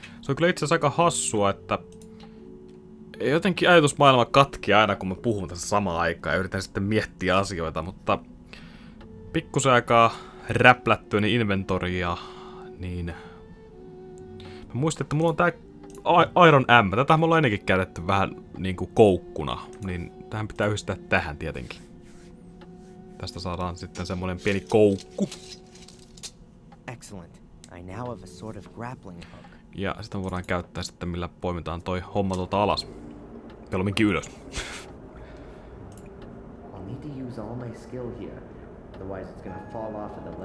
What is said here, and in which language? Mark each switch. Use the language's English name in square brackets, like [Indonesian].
[Finnish] Se on kyllä itse asiassa aika hassua, että jotenkin ajatusmaailma katkii aina, kun mä puhun tässä samaan aikaan ja yritän sitten miettiä asioita, mutta pikkusen aikaa räplättyä niin inventoria, niin mä muistin, että mulla on tää Iron M. Tätä me ollaan ennenkin käytetty vähän niinku koukkuna, niin tähän pitää yhdistää tähän tietenkin. Tästä saadaan sitten semmonen pieni koukku. [English] Excellent. I now have a sort of grappling hook. [Finnish] Ja sitä voidaan käyttää sitten, millä poimitaan toi homma tuolta alas. Mieluumminkin ylös. [English] I'll need to use all my skill here. Otherwise it's gonna fall off of the ledge.